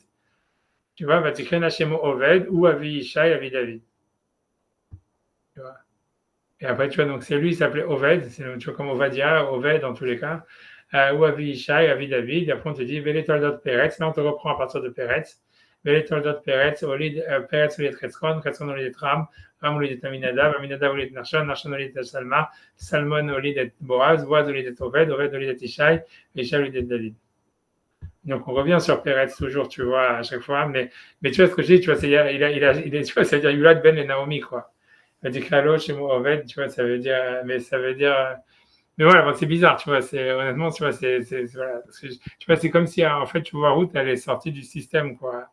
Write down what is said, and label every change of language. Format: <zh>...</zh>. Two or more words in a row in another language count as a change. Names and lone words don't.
<fr>Tu vois,</fr> <he>ותקראנה שמו עובד ou Avi Ishai, Avi David.</he> <fr>Tu vois. Et après, tu vois, donc c'est lui, il s'appelait Oved, tu vois, comme Ovadia, Oved dans tous les cas, ou Avi Ishai, Avi David. Et après, on te dit</fr> <he>ואלה תולדות פרץ.</he> <fr>Là, on te reprend à partir de Peretz.</fr> <he>ואלה תולדות פרץ, פרץ הוליד חצרון, חצרון הוליד רם, רם הוליד עמינדב, עמינדב הוליד נחשון, נחשון הוליד שלמה, שלמון הוליד בועז, בועז הוליד עובד, עובד הוליד ישי, ישי הוליד דוד.</he> <fr>Donc, on revient sur Peretz toujours, tu vois, à chaque fois. Mais tu vois ce que je dis, tu vois, tu vois, ça veut dire</fr> <he>יולד בן</he> <fr>et Naomi, quoi. Elle dit Kralo chez moi Oved, tu vois, ça veut dire, mais voilà, bon, c'est bizarre, tu vois, honnêtement, tu vois, voilà, tu vois, c'est comme si, en fait, tu vois, Ruth, elle est sortie du système, quoi.</fr>